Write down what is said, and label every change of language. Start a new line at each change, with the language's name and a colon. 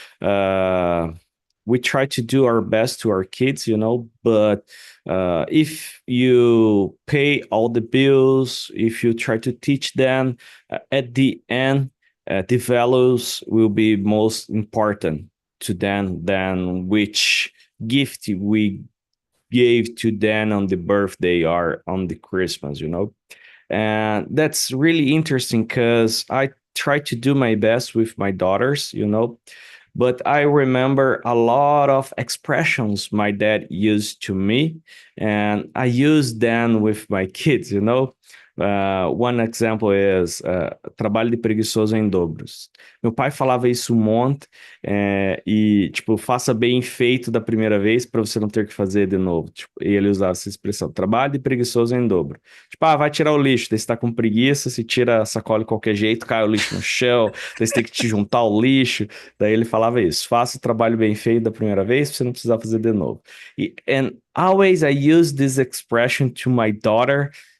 English: Uh, we try to do our best to our kids, you know, but if you pay all the bills, if you try to teach them, at the end, the values will be most important to them than which gift we gave to them on the birthday or on the Christmas, you know. And that's really interesting because I try to do my best with my daughters, you know, but I remember a lot of expressions my dad used to me, and I use them with my kids, you know. One example is
Portuguese: trabalho de preguiçoso em dobros. Meu pai falava isso um monte, e tipo, faça bem feito da primeira vez para você não ter que fazer de novo. Tipo, e ele usava essa expressão, trabalho de preguiçoso em dobro. Tipo, vai tirar o lixo, daí você tá com preguiça, se tira a sacola de qualquer jeito, cai o lixo no chão, daí você tem que te juntar o lixo. Daí ele falava isso: faça o trabalho bem feito da primeira vez pra você não precisar fazer de novo.
English: And always I use this expression to my daughter.